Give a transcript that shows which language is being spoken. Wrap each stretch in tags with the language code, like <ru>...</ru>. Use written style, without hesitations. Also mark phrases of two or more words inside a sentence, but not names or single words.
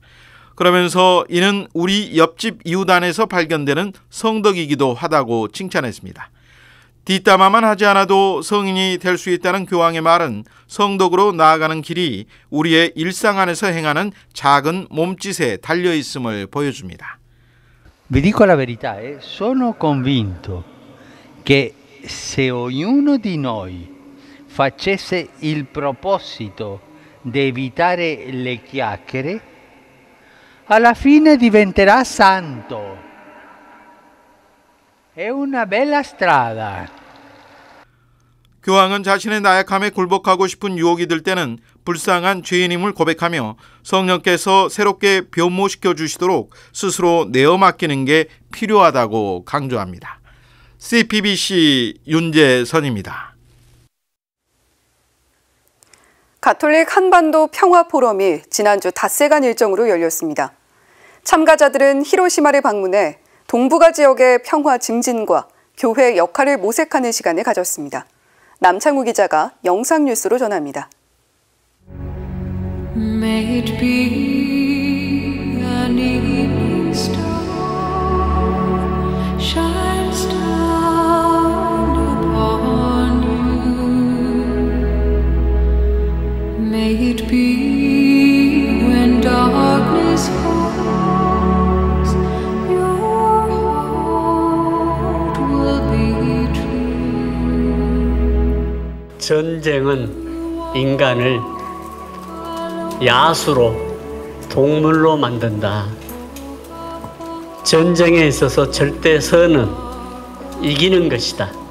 <ko>그러면서 이는 우리 옆집 이웃 안에서 발견되는 성덕이기도 하다고 칭찬했습니다. 뒷담화만 하지 않아도 성인이 될 수 있다는 교황의 말은 성덕으로 나아가는 길이 우리의 일상 안에서 행하는 작은 몸짓에 달려있음을 보여줍니다.</ko> <it>Vi dico la verità, sono convinto che se ognuno di noi facesse il proposito di evitare le chiacchiere, alla fine diventerà santo. È una bella strada.</it> <ko>교황은 자신의 나약함에 굴복하고 싶은 유혹이 들 때는 불쌍한 죄인임을 고백하며 성령께서 새롭게 변모시켜 주시도록 스스로 내어 맡기는 게 필요하다고 강조합니다. CPBC 윤재선입니다. 가톨릭 한반도 평화포럼이 지난주 닷새간 일정으로 열렸습니다. 참가자들은 히로시마를 방문해 동북아 지역의 평화 증진과 교회 역할을 모색하는 시간을 가졌습니다. 남창우 기자가 영상 뉴스로 전합니다.</ko> <en>May it be an evening star, shines down upon you. May it be when darkness falls, your heart will be true.</en> <ko>전쟁은 인간을 야수로, 동물로 만든다. 전쟁에 있어서 절대 선은 이기는 것이다.</ko>